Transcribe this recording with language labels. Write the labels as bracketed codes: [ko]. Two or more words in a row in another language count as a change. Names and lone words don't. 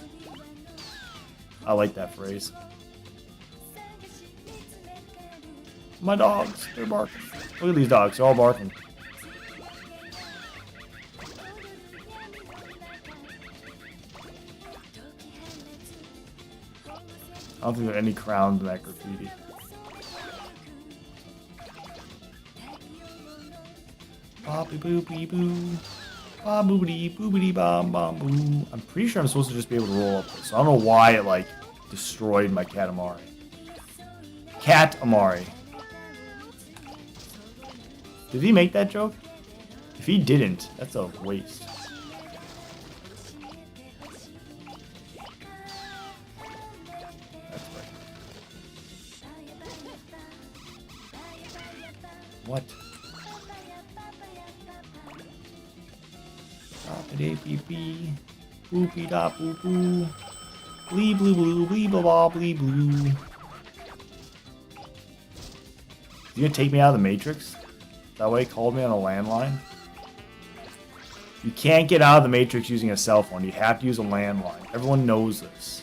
[en] I like that phrase. My dogs, they're barking. Look at these dogs, they're all barking. I don't think there are any crowns in that graffiti. Boppy boopy boo. Ba boobity boobity bom bom boo. I'm pretty sure I'm supposed to just be able to roll up this. So I don't know why it like destroyed my Katamari. Katamari. Did he make that joke? If he didn't, that's a waste. That's right. What? Boopity boopy da boo boo. Blee blue blue blee blah blah blee blue. You gonna take me out of the Matrix? That way he called me on a landline. You can't get out of the Matrix using a cell phone. You have to use a landline. Everyone knows this.